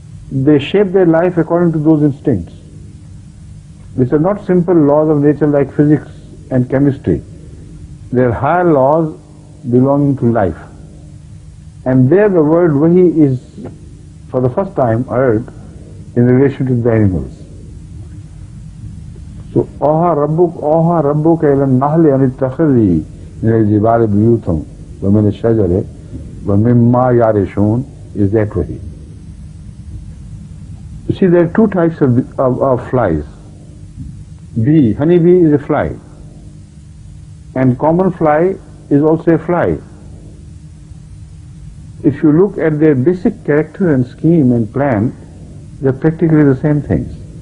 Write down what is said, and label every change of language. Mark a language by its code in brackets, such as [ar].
[en] They shape their life according to those instincts. These are not simple laws of nature like physics and chemistry. They are higher laws belonging to life. And there the word Wahi is for the first time heard in relation to the animals. [ar] So, أوحى ربك إلى النحل أن اتخذي من الجبال بيوتا ومن الشجر ومما يعرشون is that way. [en] You see, there are two types of flies. Honeybee is a fly, and common fly is also a fly. If you look at their basic character and scheme and plan, they're practically the same things.